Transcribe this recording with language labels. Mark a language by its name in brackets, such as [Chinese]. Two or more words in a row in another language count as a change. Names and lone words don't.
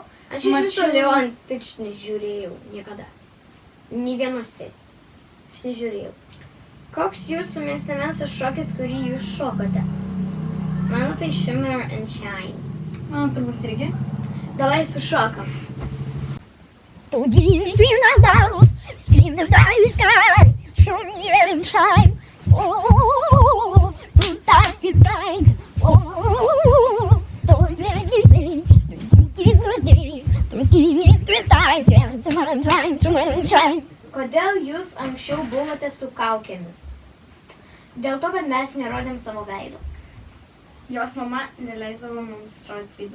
[Lithuanian] Aš iš viso Lilo and Stitch nežiūrėjau niekada. Nė vienose. Aš nežiūrėjau. Koks jūsų mėgstamiausias šokis, kurį jūs šokote? Mano tai Shimmer and Shine. Man turbūt irgi. Davai sušokam. Tu gysi nadal, [English] spin the starry sky, show me and shine. Oh, tu taki time. Oh, tu digi, [Lithuanian] Kodėl jūs anksčiau buvote su kaukėmis? Dėl to, kad mes nerodėm savo veidų. Jos mama neleisdavo mums rodyti veidų.